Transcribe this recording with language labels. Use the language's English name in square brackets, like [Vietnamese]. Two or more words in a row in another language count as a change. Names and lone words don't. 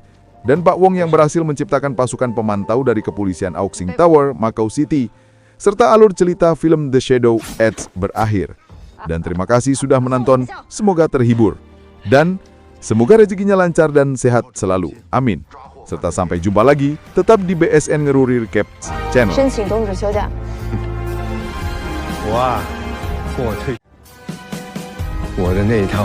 [Indonesian] Dan Pak Wong yang berhasil menciptakan pasukan pemantau dari kepolisian Auxing Tower, Macau City. Serta alur cerita film The Shadow Edge berakhir. Dan terima kasih sudah menonton, semoga terhibur. Dan semoga rezekinya lancar dan sehat selalu. Amin. Serta sampai jumpa lagi, tetap di BSN Ngeruri Recap Channel. [Chinese] 申请终止休假。我啊，我的那一套